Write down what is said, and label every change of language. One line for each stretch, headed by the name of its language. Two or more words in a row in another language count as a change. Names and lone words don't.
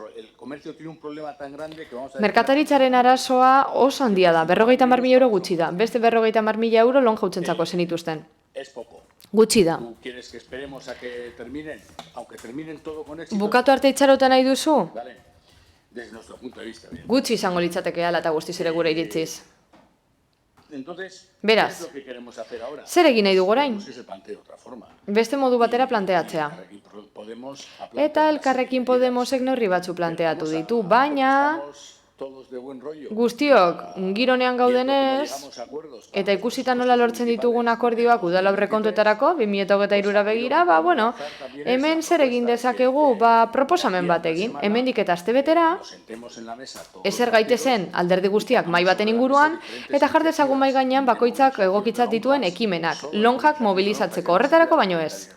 Basque: Merkataritzaren arazoa oso handia da, 50.000 euro gutxi da, beste 50.000 euro lonjautzentzako zenituzten. Gutxi da. Bukatu arte itxarotan nahi duzu?
Spanish: desde nuestro punto de vista.
Basque: Gutxi izango litzateke hala eta guztiz ere gure iritziz.
Spanish: Entonces,
Basque: Beraz,
Spanish: ¿qué es lo que queremos hacer ahora?
Basque: zer egin nahi dugu orain?
Spanish: Que se plantee de otra forma.
Basque: Beste modu batera planteatzea.
Spanish: Podemos
Basque: Eta Elkarrekin Podemosek neurri batzu planteatu ditu, baina
Spanish: todos de buen rollo.
Basque: guztiok gironean gaudenez, eta ikusita nola lortzen ditugun akordioak udal aurrekontuetarako, 2023ra begira, bueno, hemen zer egin dezakegu, proposamen bat egin, hemendik eta astebetera, ezer gaitezen alderdi guztiak mahai baten inguruan, eta jar dezagun mahai gainean bakoitzak egokitzat dituen ekimenak, lonjak mobilizatzeko, horretarako baino ez.